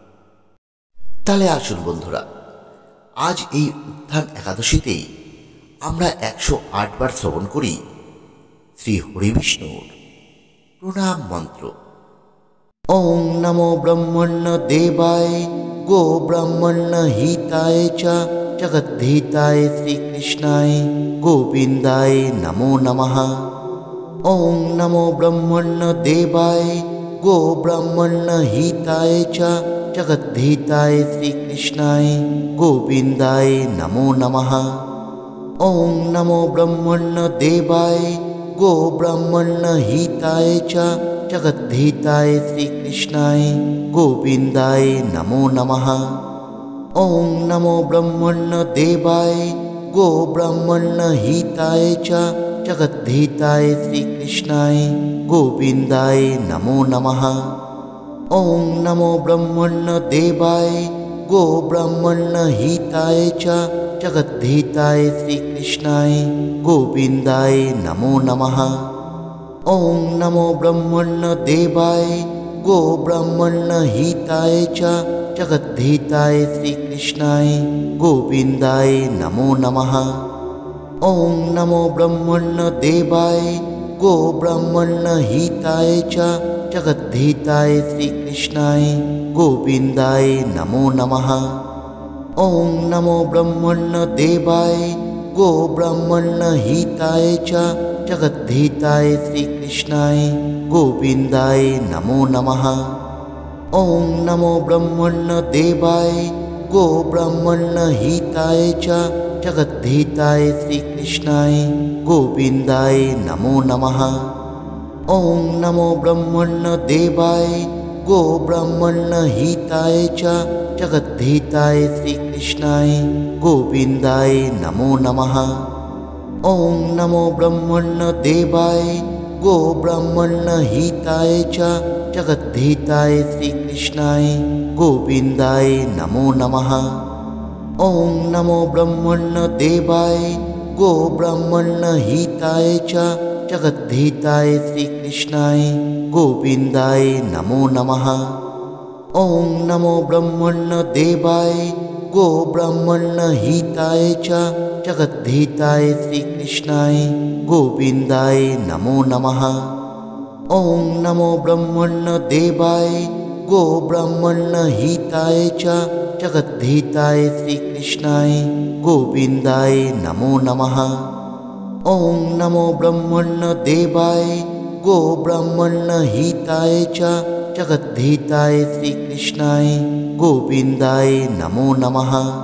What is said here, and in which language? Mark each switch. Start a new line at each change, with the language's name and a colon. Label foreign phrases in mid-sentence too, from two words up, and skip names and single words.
Bangla: তাহলে আসুন বন্ধুরা, আজ এই উত্থান একাদশীতে আমরা 108 বার শ্রবণ করি শ্রী হরিবিষ্ণুর প্রণাম মন্ত্র।
Sanskrit: ওং নমো ব্রহ্মণ্য দেবায় গো ব্রাহ্মণ্য হিতায় চ জগদ্ধিতায় শ্রীকৃষ্ণায় গোবিন্দায় নমো নমঃ। ওং নমো ব্রহ্মণ্য দেবায় গো ব্রাহ্মণ্য হিতায় চ জগদ্ধিতায় শ্রীকৃষ্ণায় গোবিন্দায় নমো নমঃ। ওং নমো ব্রহ্মণ্য দেবায় গো ব্রাহ্মণ্য হিতায় চ জগদ্ধিতায় শ্রীকৃষ্ণায় গোবিন্দায় নমো নমঃ। ওং নমো ব্রহ্মণ্য দেবায় গো ব্রাহ্মণ্য হিতায় চ জগদ্ধিতায় শ্রীকৃষ্ণায় গোবিন্দায় নমো নমঃ। ওং নমো ব্রহ্মণ্য দেবায় গো ব্রাহ্মণ্য হিতায় চ জগদ্ধিতায় শ্রীকৃষ্ণায় গোবিন্দায় নমো নমঃ। ওং নমো ব্রহ্মণ্য দেবায় গো ব্রাহ্মণ্য হিতায় চ জগদ্ধিতায় শ্রীকৃষ্ণায় গোবিন্দায় নমো নমঃ। ওং নমো ব্রহ্মণ্য দেবায় গো ব্রাহ্মণ্য হিতায় চ জগদ্ধিতায় শ্রীকৃষ্ণায় গোবিন্দায় নমো নমঃ। ওং নমো ব্রহ্মণ্য দেবায় গো ব্রাহ্মণ্য হিতায় চ জগদ্ধিতায় শ্রীকৃষ্ণায় গোবিন্দায় নমো নমঃ। ওং নমো ব্রহ্মণ্য দেবায় গো ব্রাহ্মণ্য হিতায় চ জগদ্ধিতায় শ্রীকৃষ্ণায় গোবিন্দায় নমো নমঃ। ওং নমো ব্রহ্মণ্য দেবায় গো ব্রাহ্মণ্য হিতায় চ জগদ্ধিতায় শ্রীকৃষ্ণায় গোবিন্দায় নমো নমঃ। ওং নমো ব্রহ্মণ্য দেবায় গো ব্রাহ্মণ্য হিতায় চ জগদ্ধিতায় শ্রীকৃষ্ণায় গোবিন্দায় নমো নমঃ। ওং নমো ব্রহ্মণ্য দেবায় গো ব্রাহ্মণ্য হিতায় চ জগদ্ধিতায় শ্রীকৃষ্ণায় গোবিন্দায় নমো নমঃ। ওং নমো ব্রহ্মণ্য দেবায় গো ব্রাহ্মণ্য হিতায় চ জগদ্ধিতায় শ্রীকৃষ্ণায় গোবিন্দায় নমো নমঃ। ওং নমো ব্রহ্মণ্য দেবায় গো ব্রাহ্মণ্য হিতায় চ জগদ্ধিতায় শ্রীকৃষ্ণায় গোবিন্দায় নমো নমঃ। ওং নমো ব্রহ্মণ্য দেবায় গো ব্রাহ্মণ্য হিতায় চ জগদ্ধিতায় শ্রীকৃষ্ণায় গোবিন্দায় নমো নমঃ।